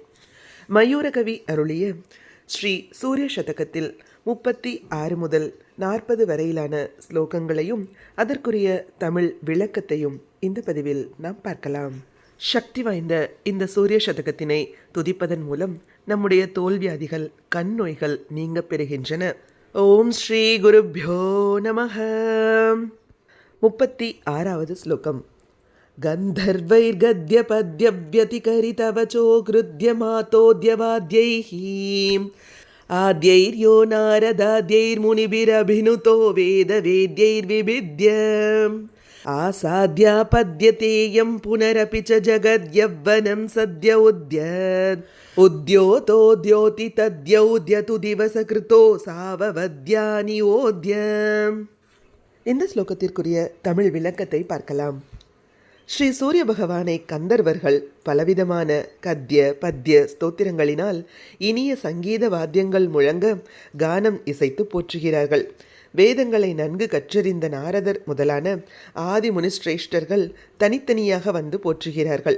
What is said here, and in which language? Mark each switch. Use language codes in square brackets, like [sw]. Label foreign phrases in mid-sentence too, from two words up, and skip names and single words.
[ta] மயூரகவி அருளிய ஸ்ரீ சூரிய சதகத்தில் 36 முதல் 40 வரையிலான ஸ்லோகங்களையும் அதற்குரிய தமிழ் விளக்கத்தையும் இந்த பதிவில் நாம் பார்க்கலாம். சக்தி வாய்ந்த இந்த சூரிய சதகத்தினை துதிப்பதன் மூலம் நம்முடைய தோல்வியாதிகள் கண் நோய்கள் நீங்க பெறுகின்றன. [sa] ओम् श्री गुरुभ्यो नमः. [ta] 36வது ஸ்லோகம். [sa] गन्धर्वैर्गद्यपद्यव्यतिकरितवचो कृद्यमातोद्यवाद्यैः आद्यैर्यो नारदाद्यैर्मुनिभिरभिनुतो वेदवेद्यैर्विभिद्य आसाद्यापद्यतेयं पुनरपि च जगद्यव्वनं सद्य उद्योतोद्योति तद्यौद्यतु दिवसकृतो साववद्यानियोद्य. [ta] இந்த ஸ்லோகத்திற்குரிய தமிழ் விளக்கத்தை பார்க்கலாம். ஸ்ரீ சூரிய பகவானை கந்தர்வர்கள் பலவிதமான கத்திய பத்திய ஸ்தோத்திரங்களினால் இனிய சங்கீத வாத்தியங்கள் முழங்க கானம் இசைத்து போற்றுகிறார்கள். வேதங்களை நன்கு கற்றறிந்த நாரதர் முதலான ஆதி முனிஸ்ரேஷ்டர்கள் தனித்தனியாக வந்து போற்றுகிறார்கள்.